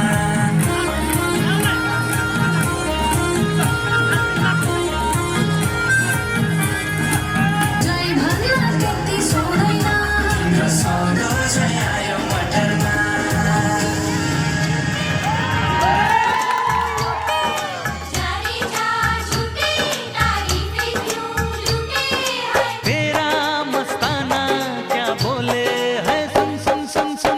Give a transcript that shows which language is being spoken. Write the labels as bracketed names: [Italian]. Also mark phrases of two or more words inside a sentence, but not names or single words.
[Nepali] जय भन्न त्यति सुन्दैन, तिम्रो सौन्दर्य आयो मटरमा। [Hindi] जाने जा झूठे तारीफें क्यों लूटे हैं। तेरा मस्ताना क्या बोले है, सुन सुन सुन सुन।